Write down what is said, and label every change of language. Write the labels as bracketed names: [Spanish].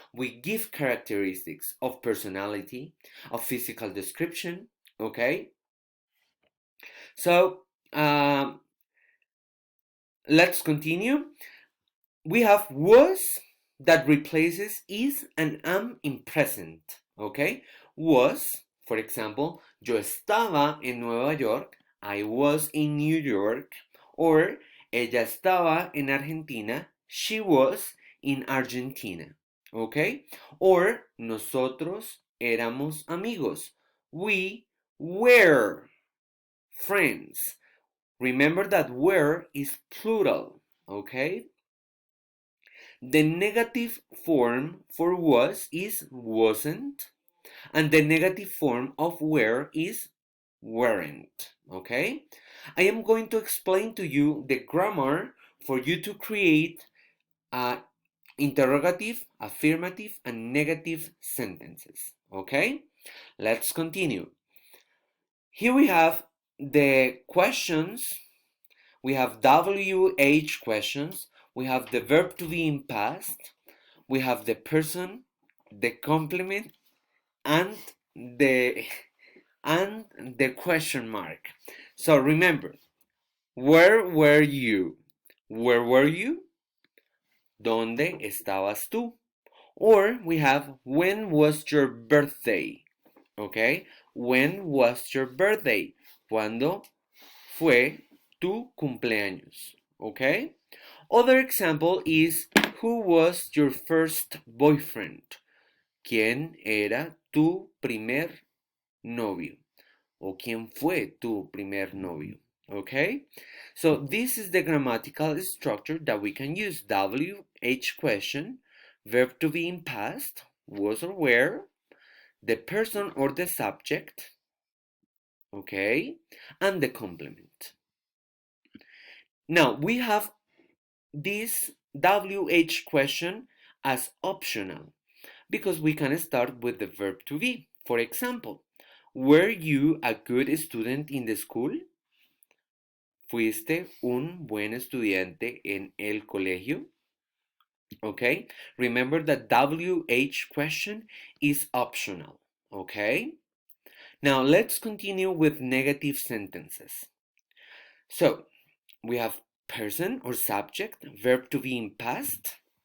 [English] We give characteristics of personality, of physical description. Okay? So let's continue. We have was that replaces is and am in present. Okay? Was, for example, [Spanish] yo estaba en Nueva York. [English] I was in New York. Or [Spanish] ella estaba en Argentina. [English] She was in Argentina. Okay? [Spanish] Or nosotros éramos amigos. [English] We were friends. Remember that were is plural. Okay? The negative form for was is wasn't, and the negative form of were is weren't. Okay? I am going to explain to you the grammar for you to create interrogative, affirmative, and negative sentences. Okay? Let's continue. Here we have the questions. We have WH questions. We have the verb to be in past. We have the person, the complement, and the question mark. So remember, where were you? Where were you? [Spanish] ¿Dónde estabas tú? [English] Or we have when was your birthday? Okay? When was your birthday? [Spanish] ¿Cuándo fue tu cumpleaños? [English] Okay? Other example is who was your first boyfriend? [Spanish] ¿Quién era tu primer novio? ¿O quién fue tu primer novio? [English] Okay? So this is the grammatical structure that we can use. WH question, verb to be in past, was or were, the person or the subject, okay, and the complement. Now we have this WH question as optional because we can start with the verb to be. For example, were you a good student in the school? [Spanish] ¿Fuiste un buen estudiante en el colegio? [English] Okay, remember that WH question is optional. Okay, now let's continue with negative sentences. So we have person or subject, verb to be in past.